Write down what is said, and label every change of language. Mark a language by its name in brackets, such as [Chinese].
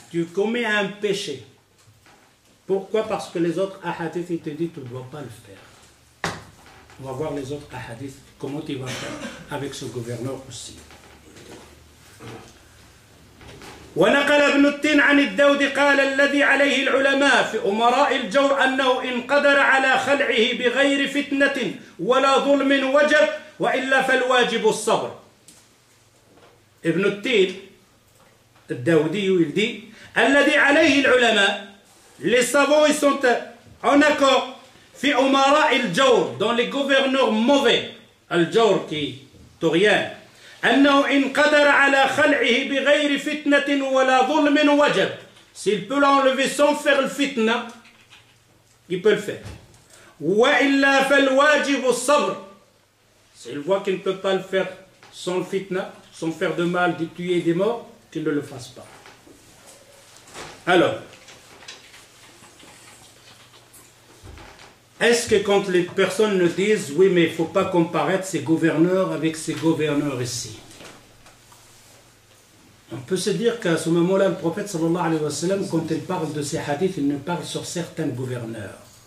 [French] tu commets un péché. Pourquoi? Parce que les autres ahadiths, ils te disent tu ne dois pas le faire. On va voir les autres ahadiths, comment tu vas faire avec ce gouverneur aussi. [Arabic] ونقل ابن التين عن الدود قال الذي عليه العلماء في أمراء الجور أنه إن قدر على خلعه بغير فتنة ولا ظلم وجب وإلا فالواجب الصبر. ابن التين الدودي [French] il dit [Arabic] الذي عليه العلماء [French] les savants ils sont en accord [Arabic] في أمراء الجور [French] dans les gouverneurs mauvais [Arabic] الجور [French] qui [Arabic] تغيان أنه إن قدر على خلعه بغير فتنة ولا ظلم وجب. [French] S'il peut l'enlever sans faire le fitna, il peut le faire. [Arabic] وإلا فالواجب الصبر. [French] S'il voit qu'il ne peut pas le faire sans le fitna, sans faire de mal, de tuer des morts, qu'il ne le fasse pas. Alors, est-ce que quand les personnes nous disent « Oui, mais il ne faut pas comparer ces gouverneurs avec ces gouverneurs ici. » On peut se dire qu'à ce moment-là, le prophète, sallallahu alayhi wa sallam, quand il parle de ces hadiths, il ne parle sur certains gouverneurs.